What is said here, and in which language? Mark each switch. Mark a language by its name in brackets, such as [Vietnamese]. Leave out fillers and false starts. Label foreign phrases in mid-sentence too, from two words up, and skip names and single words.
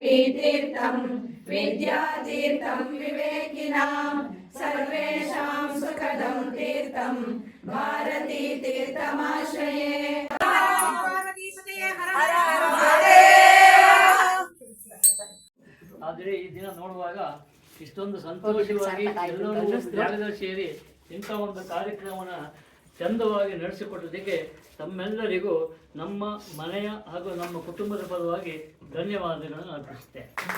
[Sanskrit] तीर्थं विद्यातीर्थं विवेकिनां सर्वेषां सुखदं तीर्थं भारती तीर्थमाश्रये। [Kannada] ಆದರೆ ಈ ದಿನ ನೋಡುವಾಗ ಇಷ್ಟೊಂದು ಸಂತೋಷವಾಗಿ ಎಲ್ಲರೂ ಜಾಗದಲ್ಲಿ ಸೇರಿ ಇಂಥ ಒಂದು ಕಾರ್ಯಕ್ರಮನ ಚಂದವಾಗಿ ನಡೆಸಿಕೊಟ್ಟದಕ್ಕೆ ತಮ್ಮೆಲ್ಲರಿಗೂ ನಮ್ಮ ಮನೆಯ ಹಾಗೂ ನಮ್ಮ ಕುಟುಂಬದ ಪರವಾಗಿ ಧನ್ಯವಾದಗಳನ್ನು ಅರ್ಪಿಸುತ್ತೇನೆ.